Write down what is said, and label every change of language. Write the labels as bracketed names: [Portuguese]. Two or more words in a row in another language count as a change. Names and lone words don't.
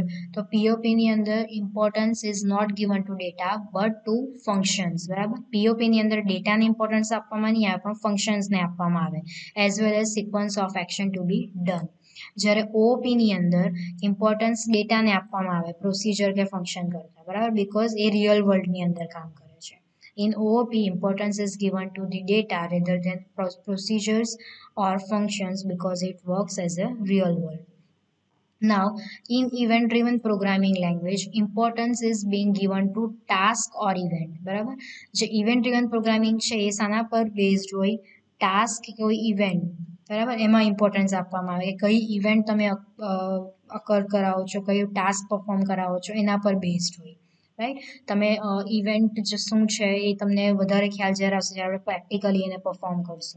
[Gujarati] તો પીઓપીની અંદર [English] importance is not given to data but to functions. [Gujarati] બરાબર, પીઓપીની અંદર ડેટાને ઇમ્પોર્ટન્સ આપવામાં નહીં આવે પણ ફંક્શન્સને આપવામાં આવે, [English] as well as sequence of action to be done. [Gujarati] જ્યારે ઓઓપીની અંદર ઇમ્પોર્ટન્સ ડેટાને આપવામાં આવે પ્રોસિજર કે ફંક્શન કરતા. બરાબર, બિકોઝ એ [English] real worldની [Gujarati] અંદર કામ કરે છે. [English] In OOP, importance is given to the data rather than procedures or functions because it works as a real world. Now, in event-driven programming language, importance is being given to task or event. [Gujarati] બરાબર, જે [English] event-driven programming [Gujarati] છે એ શાના પર બેઝડ હોય? ટાસ્ક કે કોઈ ઇવેન્ટ. બરાબર, એમાં ઇમ્પોર્ટન્સ આપવામાં આવે કે કઈ ઇવેન્ટ તમે અકર કરાવો છો, કયું ટાસ્ક પરફોર્મ કરાવો છો, એના પર બેઝડ હોય. રાઈટ, તમે ઇવેન્ટ શું છે એ તમને વધારે ખ્યાલ જ્યારે આવશે જ્યારે આપણે પ્રેક્ટિકલી એને પરફોર્મ કરશું.